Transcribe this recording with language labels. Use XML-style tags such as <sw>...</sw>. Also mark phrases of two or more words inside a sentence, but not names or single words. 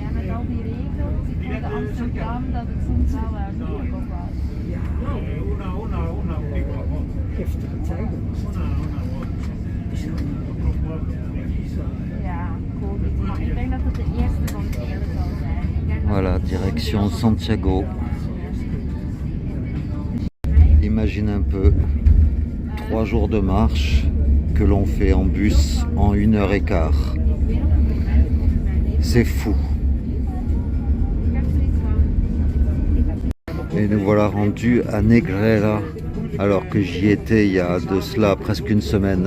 <nl>En met al die regels, ik hoorde Amsterdam dat het soms wel moeilijk ook was. Ja, giftige tijden was het. Ja, COVID. Maar ik denk dat het de eerste van vele zal zijn. Ik denk dat</nl> <fr>Voilà, direction Santiago. Imagine un peu 3 jours de marche que l'on fait en bus en 1h15. C'est fou. Et nous voilà rendus à Negrera alors que j'y étais il y a de cela presque une semaine.</fr>